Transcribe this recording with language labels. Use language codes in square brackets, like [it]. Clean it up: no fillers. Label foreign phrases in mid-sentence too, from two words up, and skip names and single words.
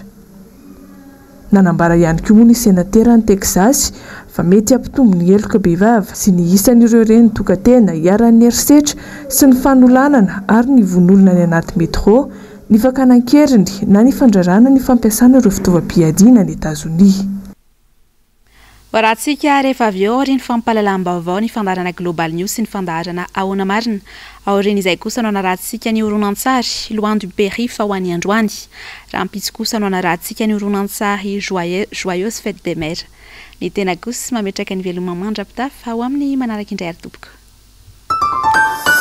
[mg] Nanambara ihany koa moa ny senatera ny Texas fa mety hampitombo ny heloka behivavy sy ny isan'ireo reny tokantena hiaran'ny herisetra sy ny fanolanana ary ny von'olona ny anaty metro ny fakanan-keriny na ny fandrarana ny fampiasana ireo fitaovam-piadiana ny Etazonia. Varatsika rehefa avy eo ny fampahalalam-baovao ny fandarana Global News sy ny fandarana ahoana marina. Aoriana izay kosa no anarahantsika ny horonan-tsary loin du périph' ho an'ny androany. Raha ampitsy kosa no anarahantsika ny horonan-tsary joyeuse fête des mères. Ny tena kosa mametraka ny veloma mandra-pitafa ao amin'ny manaraka indray ary tompoko.